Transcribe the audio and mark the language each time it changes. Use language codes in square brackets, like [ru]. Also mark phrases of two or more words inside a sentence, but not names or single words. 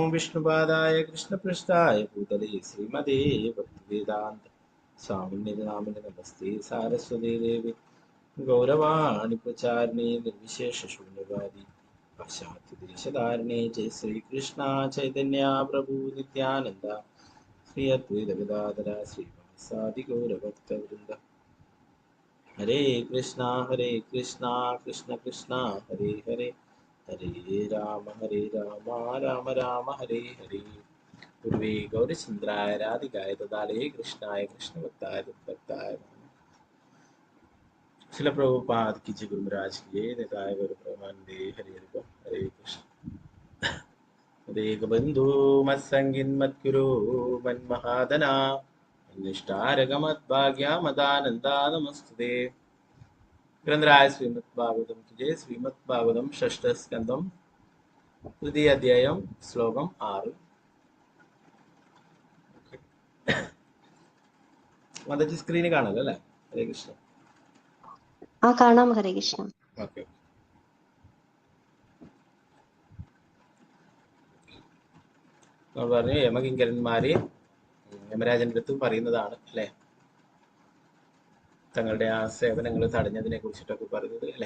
[sa] വിഷ്ണുപാദായ കൃഷ്ണപൃഷ്ഠായ ഭൂതലേ ശ്രീമതേ ഭക്തിവേദാന്ത സ്വാമിനേ നാമിനെ നമസ്തേ സാരസ്വതേ ദേവി ഗൗരവാണി പ്രചാരിണേ നിർവിശേഷ ശൂന്യവാദി പാശ്ചാത്യദേശധാരിണേ ജയ ശ്രീകൃഷ്ണ ചൈതന്യ പ്രഭു നിത്യാനന്ദ ശ്രീ അദ്വൈത ഗദാധര ശ്രീവാസാദി ഗൗരഭക്തവൃന്ദ. ഹരേ കൃഷ്ണ കൃഷ്ണ കൃഷ്ണ ഹരേ ഹരേ ഹരേ രാമ രാമ രാമ ഹരേ ഹരേ. ഗുരുവേ ഗൗരചന്ദ്രായ രാധികായ തദാലേ കൃഷ്ണായ കൃഷ്ണഭക്തായ ഭക്തായ [hi] शिल प्रभुपाद की जय [sa] गुरु महाराज की जय. निताय गौर प्रेमानंदे. हरे हरे कृष्ण. बंधु मत्संगिन मद्गुरु मन्महादना निष्ठारगमद्भाग्या मदानंदा नमस्ते. [hi] ग्रंथराज श्रीमद् भागवतम की जय. [sa] श्रीमद् भागवतम षष्ठ स्कंदम तृतीय अध्यायम श्लोकम 6. [ml] മതജി സ്ക്രീനിൽ കാണല്ലോ അല്ലേ? ഹരേ കൃഷ്ണ. കാണാം. ഹരേ കൃഷ്ണ. ഓക്കെ. നമ്മൾ പറഞ്ഞു യമകിങ്കരന്മാര് യമരാജന്റെ അടുത്ത് പറയുന്നതാണ് അല്ലെ, തങ്ങളുടെ ആ സേവനങ്ങൾ തടഞ്ഞതിനെ കുറിച്ചിട്ടൊക്കെ പറയുന്നത് അല്ലെ.